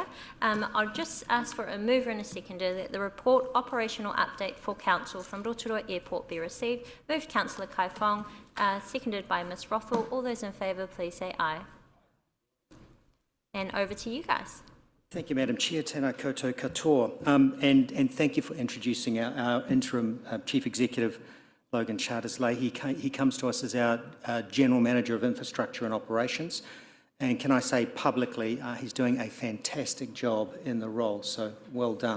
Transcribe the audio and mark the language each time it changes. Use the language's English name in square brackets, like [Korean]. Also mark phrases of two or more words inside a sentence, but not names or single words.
[English] I'll just ask for a mover and a seconder that the report operational update for Council from Rotorua Airport be received. Moved Councillor Kai Fong, seconded by Ms Rothwell. All those in favour, please say aye. And over to you guys. Thank you, Madam Chair. [Māori] Tēnā koutou katoa. [English] And thank you for introducing our interim Chief Executive, Logan Charders-Lee. He comes to us as our General Manager of Infrastructure and Operations. And can I say publicly, he's doing a fantastic job in the role, so well done.